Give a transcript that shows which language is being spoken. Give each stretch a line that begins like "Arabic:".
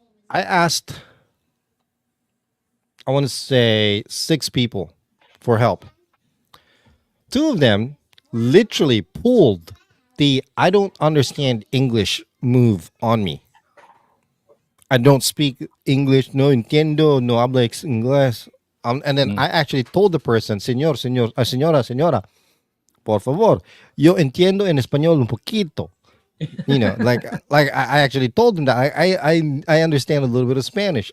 English: I asked, I want to say 6 people for help. 2 of them literally pulled the I don't understand English move on me. I don't speak English,
Spanish: no entiendo, no habla inglés.
English: And then Mm. I actually told the person,
Spanish: señora, señora, por favor, yo entiendo en español un poquito.
English: Like I actually told them that I understand a little bit of Spanish.